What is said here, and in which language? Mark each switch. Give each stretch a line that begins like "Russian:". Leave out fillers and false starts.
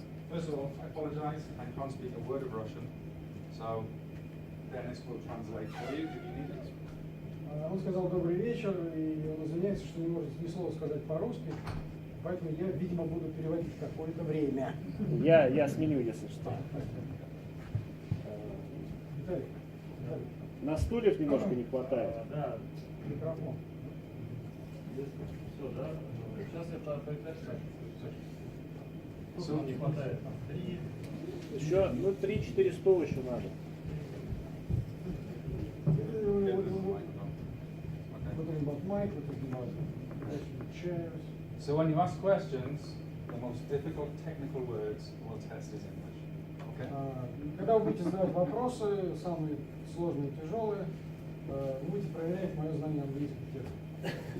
English: First of all, I apologize, I can't speak a word of Russian, so Dennis will translate for you if you need it.
Russian: Он сказал добрый вечер, и он извиняется, что не может ни слова сказать по-русски, поэтому я, видимо, буду переводить какое-то время. Я сменю, если что. Виталий, На стульев немножко не хватает. Да. микрофон. Все, да? Сейчас это прекрасно. Сколько не хватает? 3. Еще, ну, 3-4 стула еще надо.
English: We're talking about mic, we're talking about chairs. So when you ask questions, the most difficult technical words will test his English. Okay?
Russian: Когда вы будете задавать вопросы, самые сложные и тяжелые, вы будете проверять мое знание английских терминов.